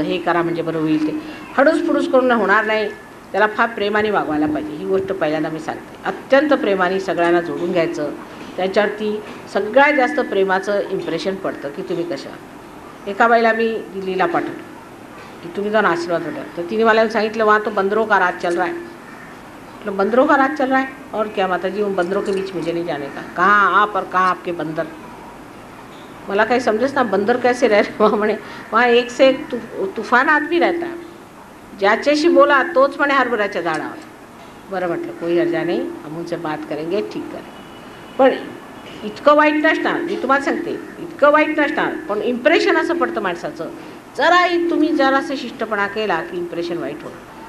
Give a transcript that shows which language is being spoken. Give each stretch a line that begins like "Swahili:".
Marathi: हे करा म्हणजे बरं होईल. ते हडूस फुडूस करून होणार नाही. त्याला फार प्रेमाने वागवायला पाहिजे. ही गोष्ट पहिल्यांदा मी सांगते. अत्यंत प्रेमाने सगळ्यांना जोडून घ्यायचं. त्यांच्यावरती सगळ्यात जास्त प्रेमाचं इम्प्रेशन पडतं की तुम्ही कशा. एका बाईला मी दिल्लीला पाठवलं की तुम्ही जाऊन आशीर्वाद होता. तर तिने मला सांगितलं
Hindi: वहाँ तो बंदरों का राज चल रहा है. मतलब बंदरों का राज चल रहा है और क्या माताजी, उन बंदरों के बीच मुझे नहीं जाने का. कहाँ आप और कहाँ आपके बंदर.
Marathi: मला काही समजेच ना.
Hindi: बंदर कैसे रह रहे वहाँ. म्हणे वहाँ एक से एक तूफान आदमी रहता है.
Marathi: ज्याच्याशी बोला तोच म्हणे हरभऱ्याच्या झाडावर. बरं म्हटलं कोई हर्जा नाही,
Hindi: हम उनसे बात करेंगे, ठीक करें.
Marathi: पण इतकं वाईट नसणार. मी तुम्हाला सांगते इतकं वाईट नसणार. पण इम्प्रेशन असं पडतं माणसाचं. जराही तुम्ही जरासं शिष्टपणा केला की इम्प्रेशन वाईट होतं.